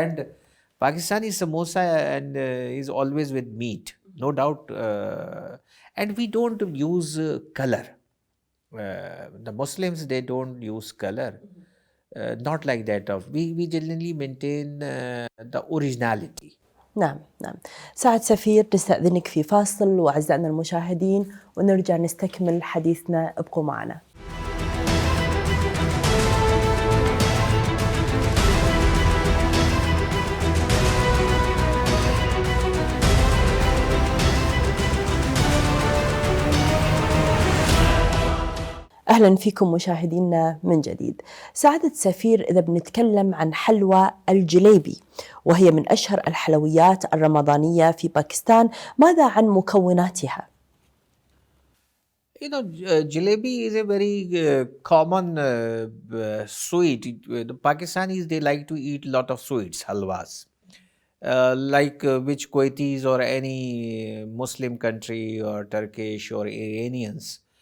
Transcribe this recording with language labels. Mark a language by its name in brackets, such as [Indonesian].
[English] And Pakistani samosa and is always with meat, no doubt. And we don't use color. The Muslims, they don't use color. Not like that. We generally maintain the originality. [Arabic] نعم نعم. سعد سفير، نستأذنك في فاصل وأعزائنا المشاهدين ونرجع نستكمل حديثنا، ابقوا معنا. أهلا فيكم مشاهدينا من جديد. سعادة سفير، إذا بنتكلم عن حلوى الجليبي وهي من أشهر الحلويات الرمضانية في باكستان، ماذا عن مكوناتها؟ [English] You know, jalebi is a very common sweet. The Pakistanis, they like to eat a lot of sweets, halwas. Like which Kuwaitis or any Muslim country or Turkish or Iranians.